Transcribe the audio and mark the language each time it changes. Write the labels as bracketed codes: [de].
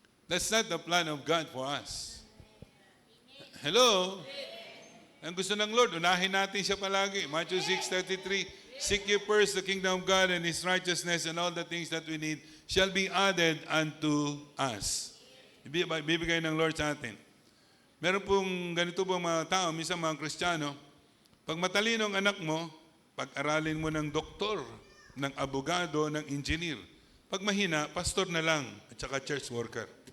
[en] That's not the plan of God for us. Hello? [tl] Ang gusto ng Lord, unahin natin siya palagi. [en] Matthew 6:33, seek ye first the kingdom of God and His righteousness, and all the things that we need shall be added unto us. [tl] Bibigay ng Lord sa atin. Meron pong ganito pong mga tao, minsan mga Kristiyano, pag matalino ang anak mo, pag-aralin mo ng doktor, ng abogado, ng engineer. Pag mahina, pastor na lang, at saka church worker.